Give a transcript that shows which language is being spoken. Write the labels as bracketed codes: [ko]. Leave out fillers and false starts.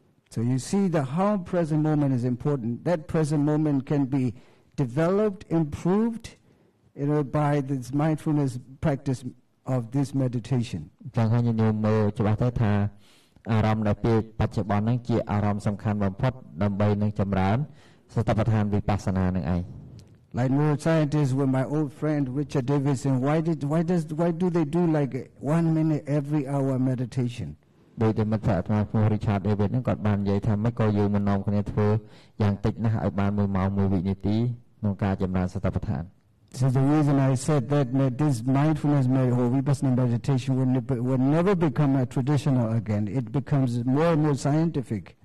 [en] So you see that how present moment is important. That present moment can be developed, improved, by this mindfulness practice of this meditation. [km] ចឹងហើយញាតិញោមមើលច្បាស់ទៅថាអារម្មណ៍ដែលពេលបច្ចុប្បន្នហ្នឹងជាអារម្មណ៍សំខាន់បំផុតដើម្បីនឹងចម្រើនសតិប្បដ្ឋានវិបស្សនានឹងឯង [en] Like neuroscientists with my old friend Richard Davidson, why do they do like 1 minute every hour meditation? [km] ដោយតែមិត្តភក្តិអាត្មាឈ្មោះ Richard David ហ្នឹងគាត់បាននិយាយថាមិនក៏យើងមិននាំគ្នាធ្វើយ៉ាងតិចណាស់ឲ្យបាន1ម៉ោង1វិនាទីក្នុងការចម្រើនសតិប្បដ្ឋាន [en] This is the reason I said that this mindfulness or vipassana meditation will never become a traditional again. It becomes more and more scientific.